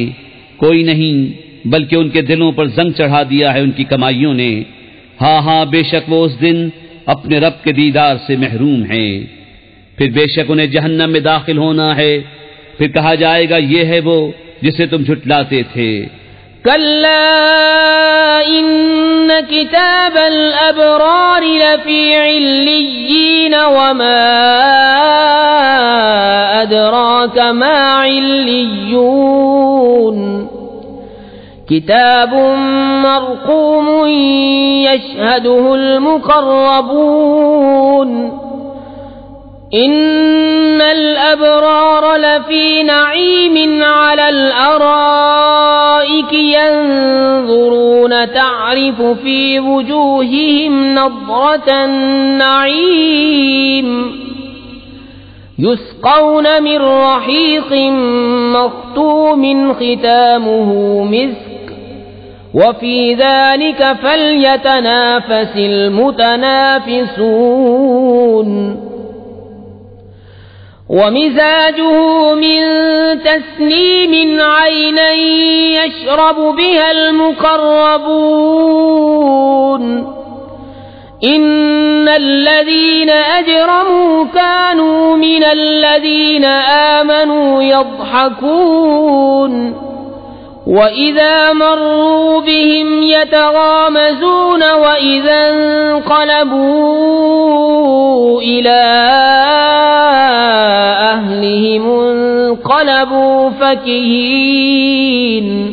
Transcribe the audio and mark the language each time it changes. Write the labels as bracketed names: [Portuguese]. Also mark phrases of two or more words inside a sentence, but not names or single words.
[Hindi] कोई नहीं बल्कि उनके दिलों पर जंग चढ़ा दिया है उनकी कमाइयों ने। हाँ हाँ बेशक वो उस दिन अपने रब के दीदार से महरूम हैं। फिर बेशक उन्हें जहन्नम में दाखिल होना है। फिर कहा जाएगा ये है वो जिसे तुम झुटलाते थे। [Arabic] كلا إن كتاب الأبرار لفي عليين وما أدراك ما عليون. كتاب مرقوم يشهده المقربون. إن الأبرار لفي نعيم على الأرائك ينظرون تعرف في وجوههم نضرة النعيم. يسقون من رحيق مختوم ختامه مسك وفي ذلك فليتنافس المتنافسون. ومزاجه من تسنيم عينا يشرب بها المقربون. إن الذين أجرموا كانوا من الذين آمنوا يضحكون. وإذا مروا بهم يتغامزون وإذا انقلبوا إلى أهلهم انقلبوا فكهين.